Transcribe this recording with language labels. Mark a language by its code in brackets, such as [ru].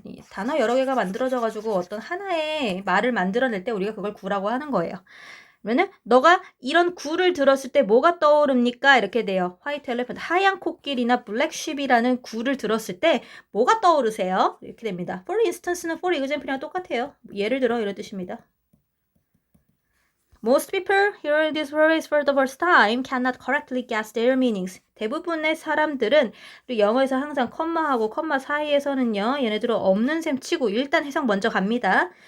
[ko] 단어 여러 개가 만들어져가지고 어떤 하나의 말을 만들어낼 때 우리가 그걸 구라고 하는 거예요. 그러면은 너가 이런 구를 들었을 때 뭐가 떠오릅니까? 이렇게 돼요. 화이트 엘레펀트, 하얀 코끼리나 블랙쉽이라는 구를 들었을 때 뭐가 떠오르세요? 이렇게 됩니다. [en] For instance [ko] 는 [en] for example [ko] 이랑 똑같아요. 예를 들어 이런 뜻입니다. [en] Most people hearing these words for the first time cannot correctly guess their meanings. [ko] 대부분의 사람들은 영어에서 항상 컴마하고 컴마 사이에서는요. 얘네들은 없는 셈 치고 일단 해석 먼저 갑니다.